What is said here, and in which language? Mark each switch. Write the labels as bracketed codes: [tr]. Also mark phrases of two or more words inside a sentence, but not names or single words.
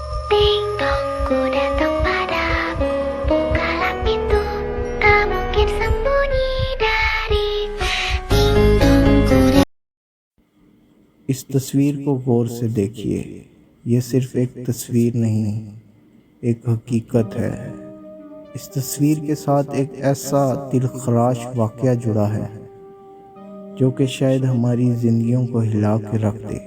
[id] Ding dong, ku datang padamu. Bukalah pintu, tak mungkin sembunyi dari. Ding dong, ku datang. [ur] اس تصویر کو غور سے دیکھیے، یہ صرف ایک تصویر نہیں، ایک حقیقت ہے۔ اس تصویر کے ساتھ ایک ایسا دلخراش واقعہ جڑا ہے جو کہ شاید ہماری زندگیوں کو ہلا کے رکھ دے۔